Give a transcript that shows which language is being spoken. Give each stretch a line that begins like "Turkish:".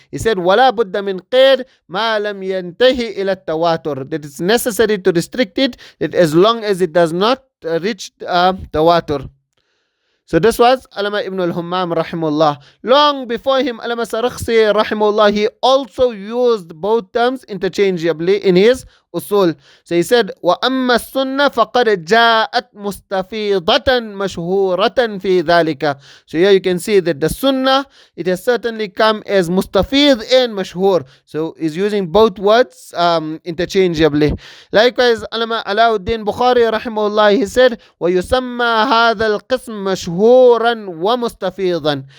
English: He said,
Arabic: وَلَا بُدَّ مِنْ قَيْدٍ مَا لَمْ يَنْتَهِ إِلَى التَّوَاتُرِ,
English: that it's necessary to restrict it, that as long as it does not reach tawatur. So this was Allama Ibn al-Humam rahimahullah. Long before him, Allama Sarakhsi rahimahullah, he also used both terms interchangeably in his usul. So he said,
Arabic: وَأَمَّا السُنَّةِ فَقَدْ جَاءَتْ مُسْتَفِيضَةً مَشْهُورَةً فِي ذَلِكَ.
English: So here you can see that the sunnah, it has certainly come as mustafid and mashhur. So he's using both words interchangeably. Likewise, Allama Alauddin Bukhari rahimahullah, he said,
Arabic: وَيُسَمَّى هَذَا الْقِسْمِ مَشْهُورًا وَمُسْتَفِيضًا.